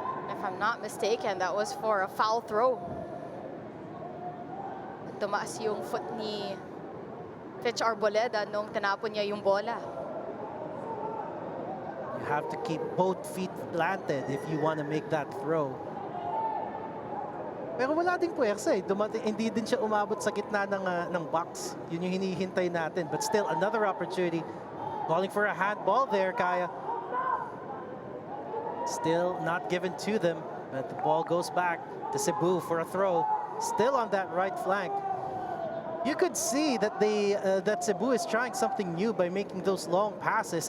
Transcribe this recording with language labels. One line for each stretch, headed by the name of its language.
English: If I'm not mistaken, that was for a foul throw.
Filipino: Tumaas yung foot ni Fitch Arboleda nung tinapon niya yung bola.
English: You have to keep both feet planted if you want to make that throw.
Filipino: Pero wala ding puwersa eh. Hindi din siya umabot sa gitna ng box. Yun yung hinihintay natin.
English: But still, another opportunity. Calling for a handball there, Kaya. Still not given to them. But the ball goes back to Cebu for a throw. Still on that right flank. You could see that that Cebu is trying something new by making those long passes.